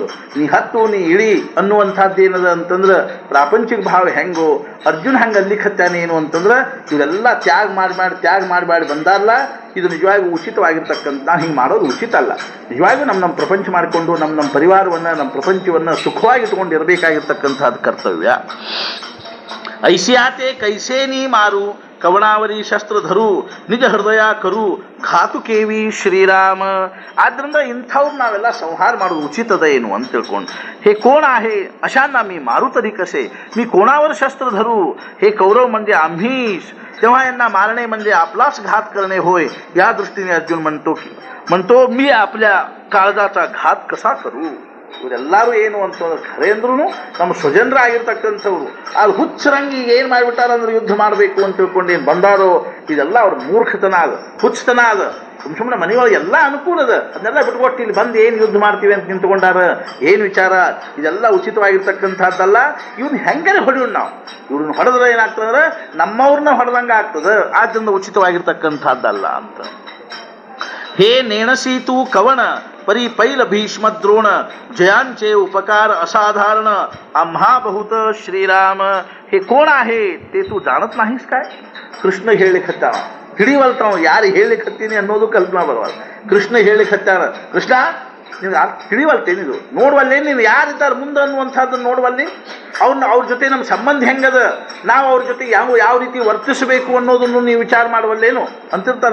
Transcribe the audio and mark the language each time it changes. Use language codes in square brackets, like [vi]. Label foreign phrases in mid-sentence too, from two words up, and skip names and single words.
[kn] ನೀ ಹತ್ತು ನೀ ಇಳಿ ಅನ್ನುವಂಥದ್ದು ಏನದ ಅಂತಂದ್ರೆ ಪ್ರಾಪಂಚಿಕ ಭಾವ ಹೆಂಗೋ ಅರ್ಜುನ ಹಂಗೆ ಅಲ್ಲಿಗೆ ಹತ್ತಾನೆ ಏನು ಅಂತಂದ್ರೆ ಇವೆಲ್ಲ ತ್ಯಾಗ ಮಾಡಿ ಬಂದಾರಲ್ಲ. ಇದು ನಿಜವಾಗಿ ಉಚಿತವಾಗಿರ್ತಕ್ಕಂಥ, ಹಿಂಗೆ ಮಾಡೋದು ಉಚಿತ ಅಲ್ಲ. ನಿಜವಾಗಿಯೂ ನಮ್ಮ ಪ್ರಪಂಚ ಮಾಡಿಕೊಂಡು ನಮ್ಮ ಪರಿವಾರವನ್ನು ನಮ್ಮ ಪ್ರಪಂಚವನ್ನು ಸುಖವಾಗಿ ಇಟ್ಕೊಂಡು ಇರಬೇಕಾಗಿರ್ತಕ್ಕಂಥದ್ದು ಕರ್ತವ್ಯ. [mr] ऐसियाते कैसे नी मारू कवणावरी शस्त्र धरू निज हृदय करू घातु केवी श्रीराम. [kn] ಆದ್ರಿಂದ ಇಂಥವ್ರು ನಾವೆಲ್ಲ ಸಂಹಾರ ಮಾಡೋದು ಉಚಿತದ ಏನು ಅಂತ ತಿಳ್ಕೊಂಡು, [mr] हे कोण आहे अशांना मी मारू तरी कसे, मी कोणावर शस्त्र धरू, हे कौरव म्हणजे आम्हीच, तेव्हा यांना मारणे म्हणजे आपलाच घात करणे होय. या दृष्टीने अर्जुन म्हणतो मी आपल्या काळजाचा घात कसा करू. [kn] ಇವರೆಲ್ಲರೂ ಏನು ಅಂತಂದ್ರೆ ಖರೆ ಅಂದ್ರೂ ನಮ್ಮ ಸ್ವಜನರಾಗಿರ್ತಕ್ಕಂಥವ್ರು ಅದು ಹುಚ್ಚರಂಗಿ ಏನು ಮಾಡಿಬಿಟ್ಟಾರಂದ್ರೆ ಯುದ್ಧ ಮಾಡಬೇಕು ಅಂತ ತಿಳ್ಕೊಂಡು ಏನು ಬಂದಾರೋ ಇದೆಲ್ಲ ಅವ್ರ ಮೂರ್ಖತನ ಅದ, ಹುಚ್ಚತನ ಅದ. ಸುಮ್ಮನೆ ಮನೆಯೊಳಗೆ ಎಲ್ಲ ಅನುಕೂಲ ಅದ, ಅದನ್ನೆಲ್ಲ ಬಿಟ್ಕೊಟ್ಟು ಇಲ್ಲಿ ಬಂದು ಏನು ಯುದ್ಧ ಮಾಡ್ತೀವಿ ಅಂತ ನಿಂತ್ಕೊಂಡಾರ, ಏನು ವಿಚಾರ, ಇದೆಲ್ಲ ಉಚಿತವಾಗಿರ್ತಕ್ಕಂಥದ್ದಲ್ಲ. ಇವ್ನ ಹೆಂಗಾರೆ ಹೊಡಿಯೋಣ ನಾವು, ಇವ್ರನ್ನ ಹೊಡೆದ್ರೆ ಏನಾಗ್ತದಂದ್ರೆ ನಮ್ಮವ್ರನ್ನ ಹೊಡೆದಂಗೆ ಆಗ್ತದೆ, ಆದ್ದರಿಂದ ಉಚಿತವಾಗಿರ್ತಕ್ಕಂಥದ್ದಲ್ಲ ಅಂತ. [mr] हे नेणसी तू कवण परी पैल भीष्म द्रोण, जयांचे उपकार असाधारण आम्हा बहुत श्रीराम. हे कोण आहे ते तू जाणत नाहीस काय. [kn] ಕೃಷ್ಣ ಹೇಳಿಕತ್ತಾನ, ಹಿಡಿವಲ್ತಾವ ಯಾರು ಹೇಳಿಕತ್ತೀನಿ ಅನ್ನೋದು ಕಲ್ಪನಾ ಬರವಲ್ಲ. ಕೃಷ್ಣ ಹೇಳಿಕತ್ತಾನ, ಕೃಷ್ಣ ನೀನು ತಿಳಿವಲ್ತೇನಿದು, ನೋಡುವಲ್ಲೇನು ನೀನು ಯಾರಿದ್ದಾರೆ ಮುಂದೆ ಅನ್ನುವಂಥದ್ದನ್ನು ನೋಡುವಲ್ಲಿ, ಅವ್ರ ಜೊತೆ ನಮ್ಮ ಸಂಬಂಧ ಹೆಂಗದ, ನಾವು ಅವ್ರ ಜೊತೆ ಯಾವ ರೀತಿ ವರ್ತಿಸಬೇಕು ಅನ್ನೋದನ್ನು ನೀವು ವಿಚಾರ ಮಾಡುವಲ್ಲೇನು ಅಂತಿರ್ತಾರೆ.